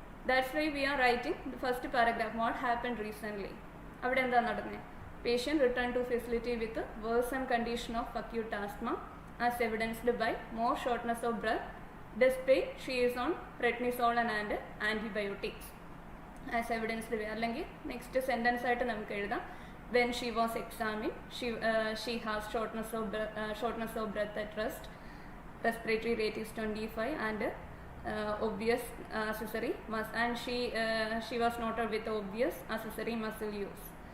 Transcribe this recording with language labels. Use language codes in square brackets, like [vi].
[en] That's why we are writing the first paragraph what happen recently. [ml] അവിടെ എന്താ നടന്നത്? [en] Patient return to facility with worsen condition of acute asthma as evidenced by more shortness of breath despite she is on prednisolone and antibiotics. As evidenced by [ml] അല്ലെങ്കിൽ next sentence ആയിട്ട് നമുക്ക് എഴുതാം. [en] when she was examined she has shortness of breath at rest, respiratory rate is 25 and obvious accessory and she was noted with obvious accessory muscle use.